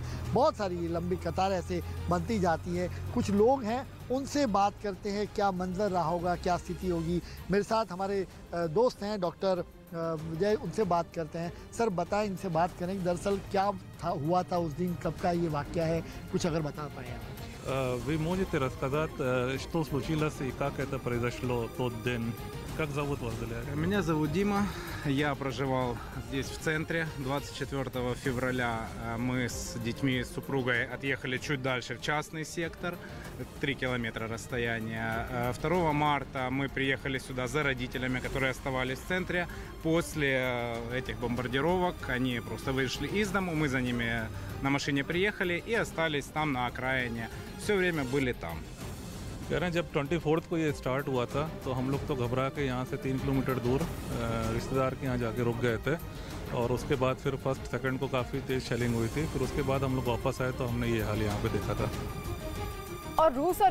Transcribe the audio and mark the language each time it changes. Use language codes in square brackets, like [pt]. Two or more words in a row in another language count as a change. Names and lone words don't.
[hi] बहुत सारी लंबी कतार ऐसे बनती जाती है। कुछ लोग हैं, उनसे बात करते हैं, क्या मंजर रहा होगा, क्या स्थिति होगी। मेरे साथ हमारे दोस्त हैं डॉक्टर विजय, उनसे बात करते हैं। सर बताएं, इनसे बात करें दरअसल क्या हुआ था उस दिन, कब का ये वाक़या है, कुछ अगर बता पाएँ आप। [pl] Wy możecie [ru] рассказать, что случилось и как это произошло тот день? Как зовут вас, Даля? Меня зовут Дима, я проживал здесь в центре. 24 февраля мы с детьми, с супругой отъехали чуть дальше в частный сектор, 3 километра расстояния. 2 марта мы приехали сюда за родителями, которые оставались в центре. После этих бомбардировок они просто вышли из дома, мы за ними на машине приехали и остались там на окраине. Все время были там. [hi] कह रहे हैं जब 24 को ये स्टार्ट हुआ था तो हम लोग तो घबरा के यहाँ से 3 किलोमीटर दूर रिश्तेदार के यहाँ जाके रुक गए थे, और उसके बाद फिर [en] first second [hi] को काफ़ी तेज़ शेलिंग हुई थी। फिर उसके बाद हम लोग वापस आए तो हमने ये हाल यहाँ पे देखा था। और रूस और